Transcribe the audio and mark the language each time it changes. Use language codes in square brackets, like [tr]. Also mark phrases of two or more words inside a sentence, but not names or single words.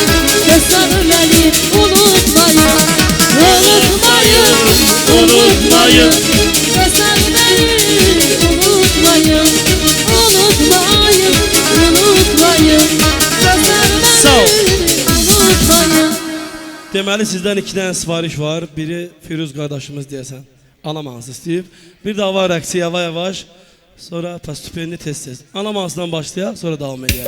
[tr] Dostlar beni unutmayın. Unutmayın, unutmayın. Dostlar beni unutmayın. Unutmayın, unutmayın. Dostlar [az] Sağ ol. [tr] beni unutmayın. [az] Deməli sizdən 2 dənə sifariş var. Biri Firuz qardaşımız deyəsən. Ana mahnısı istəyib. Bir də var rəqsi yavaş-yavaş. Sonra pastupenli tez-tez. Ana mahnısından başlayaq, sonra davam edək.